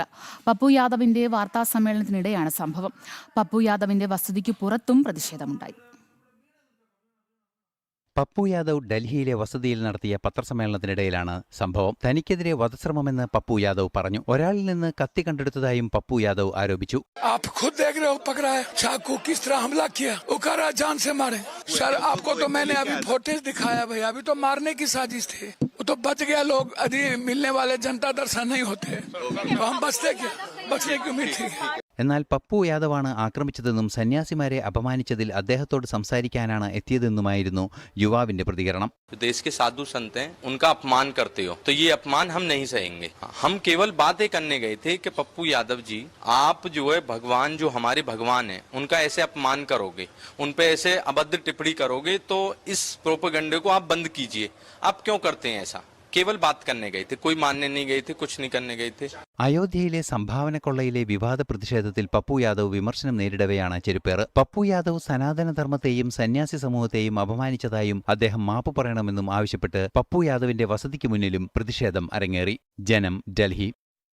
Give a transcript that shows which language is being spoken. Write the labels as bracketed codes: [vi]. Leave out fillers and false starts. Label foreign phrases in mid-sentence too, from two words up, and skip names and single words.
[ml] പപ്പു യാദവിന്റെ വാർത്താസമ്മേളനത്തിനിടെയാണ് സംഭവം. പപ്പു യാദവിന്റെ വസതിക്ക് പുറത്തും പ്രതിഷേധമുണ്ടായി. പപ്പു യാദവ് ഡൽഹിയിലെ വസതിയിൽ നടത്തിയ പത്രസമ്മേളനത്തിനിടയിലാണ് സംഭവം. തനിക്കെതിരെ വധശ്രമമെന്ന് പപ്പു യാദവ് പറഞ്ഞു. ഒരാളിൽ നിന്ന് കത്തി കണ്ടെടുത്തതായും പപ്പു യാദവ് ആരോപിച്ചു. [hi] तो बच गया लोग अभी मिलने वाले जनता दर्शन नहीं होते तो हम बचते क्या बचने की उम्मीद थी. [ml] എന്നാൽ പപ്പു യാദവാണ് ആക്രമിച്ചതെന്നും സന്യാസിമാരെ അപമാനിച്ചതിൽ അദ്ദേഹത്തോട് സംസാരിക്കാനാണ് എത്തിയതെന്നുമായിരുന്നു യുവാവിന്റെ പ്രതികരണം. [hi] देश के साधु संत हैं, उनका अपमान करते हो तो ये अपमान हम नहीं सहेंगे. हम केवल बातें करने गए थे कि पप्पू यादव जी आप जो है भगवान जो हमारे भगवान हैं उनका ऐसे अपमान करोगे, उन पे ऐसे अभद्र टिप्पणी करोगे तो इस प्रोपेगेंडे को आप बंद कीजिए. आप क्यों करते हैं ऐसा? केवल बात करने गए थे, कोई मानने नहीं गए थे, कुछ नहीं करने गए थे. [ml] അയോധ്യയിലെ സംഭാവനക്കൊള്ളയിലെ വിവാദ പ്രതിഷേധത്തിൽ പപ്പു യാദവ് വിമർശനം നേരിടവെയാണ് ചെരുപ്പേറ്. പപ്പു യാദവ് സനാതനധർമ്മത്തെയും സന്യാസി സമൂഹത്തെയും അപമാനിച്ചതായും അദ്ദേഹം മാപ്പ് പറയണമെന്നും ആവശ്യപ്പെട്ട് പപ്പു യാദവിന്റെ വസതിക്ക് മുന്നിലും പ്രതിഷേധം അരങ്ങേറി. ജനം, ഡൽഹി.